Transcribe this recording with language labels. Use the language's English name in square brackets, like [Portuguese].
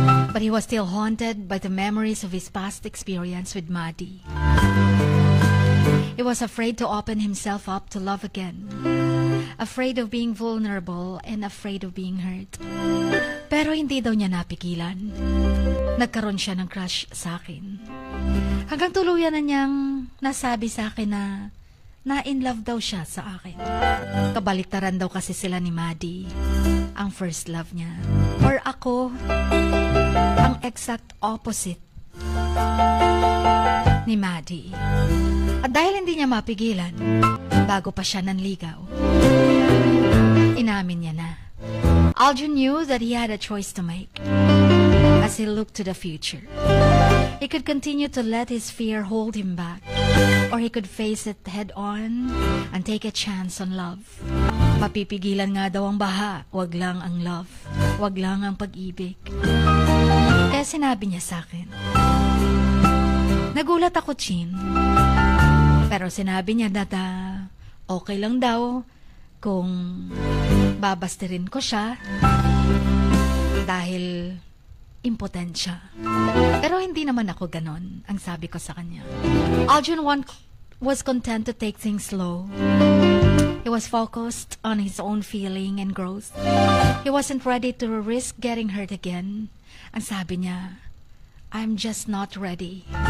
[English] But he was still haunted by the memories of his past experience with Maddie. He was afraid to open himself up to love again. Afraid of being vulnerable and afraid of being hurt. [Filipino] Pero hindi daw niya napigilan. Nagkaroon siya ng crush sa akin. Hanggang tuluyan na niyang nasabi sa akin na in love daw siya sa akin. Kabaliktaran daw kasi sila ni Maddie. Ang first love niya. Or ako, ang exact opposite ni Maddie. At dahil hindi niya mapigilan, bago pa siya nanligaw, inamin niya na. [English] Aljon knew that he had a choice to make as he looked to the future. He could continue to let his fear hold him back, or he could face it head on and take a chance on love. [Filipino] Mapipigilan nga daw ang baha, wag lang ang love, wag lang ang pag-ibig. Kaya sinabi niya sa akin. Nagulat ako, Chin. Pero sinabi niya na okay lang daw kung babastirin ko siya dahil impotent siya. Pero hindi naman ako ganon, ang sabi ko sa kanya. [English] Aljon was content to take things slow. He was focused on his own feeling and growth. He wasn't ready to risk getting hurt again. [Filipino] Ang sabi niya, [English] I'm just not ready.